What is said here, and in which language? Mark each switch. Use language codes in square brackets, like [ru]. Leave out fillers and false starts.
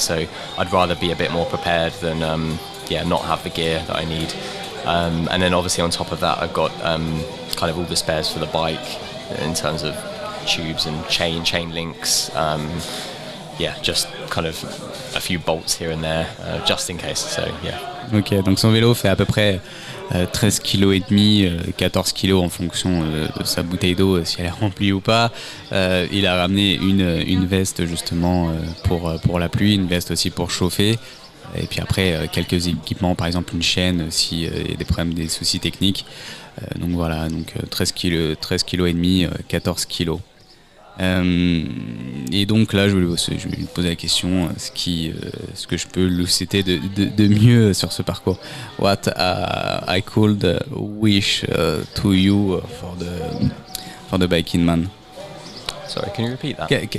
[en] So I'd rather be a bit more prepared than not have the gear that I need. And then obviously on top of that, I've got kind of all the spares for the bike in terms of tubes and chain links. Just kind of a few bolts here and there, just in case. So yeah. [fr] Ok, donc son vélo fait à peu près 13 kg et demi, 14 kg en fonction de sa bouteille d'eau, si elle est remplie ou pas. Il a ramené une veste justement pour la pluie, une veste aussi pour chauffer. Et puis après quelques équipements, par exemple une chaîne s'il y a des problèmes, des soucis techniques. Donc voilà, 13 kg et demi, 14 kg. Et donc là je vais lui poser la question ce que je peux lui citer de mieux sur ce parcours. [en] What I could wish to you for the BikingMan. Sorry, can you repeat that?